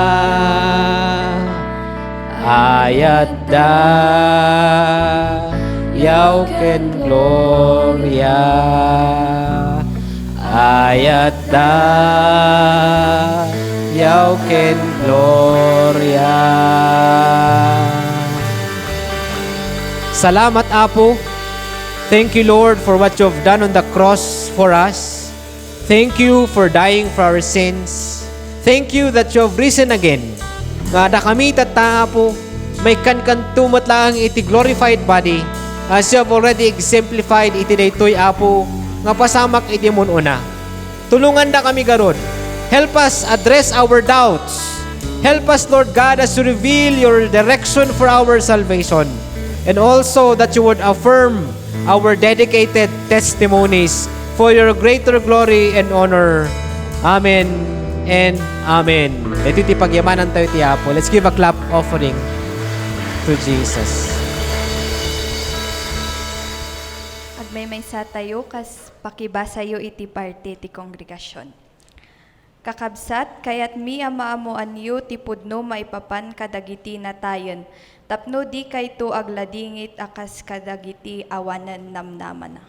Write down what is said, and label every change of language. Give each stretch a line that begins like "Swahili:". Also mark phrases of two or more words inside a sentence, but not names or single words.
Iloko: ayat da yaw ken gloria, ayat da yaw ken gloria. Salamat, Apo.
English: Thank you, Lord, for what you have done on the cross for us. Thank you for dying for our sins. Thank you that you have risen again.
Iloko: Nga da kami tata, Apo, may kankantumat lang iti
English: glorified body as you have already exemplified
Iloko: iti daytoy, Apo, nga pasamak iti mununa. Tulungan da kami garod.
English: Help us address our doubts. Help us, Lord God, as you reveal your direction for our salvation. And also that you would affirm our dedicated testimonies for your greater glory and honor. Amen and amen.
Iloko: Ito iti pagyamanan tayo ti Apo.
English: Let's give a clap offering to Jesus.
Iloko: Agmay sa tayo kas pakibasayo iti parte ti kongregasyon. Kakabsat, kayat mi amaamuan yu ti pudno maipapan kadagiti natayen, tapno di kayto agladingit akas kadagiti awanan namnaman na.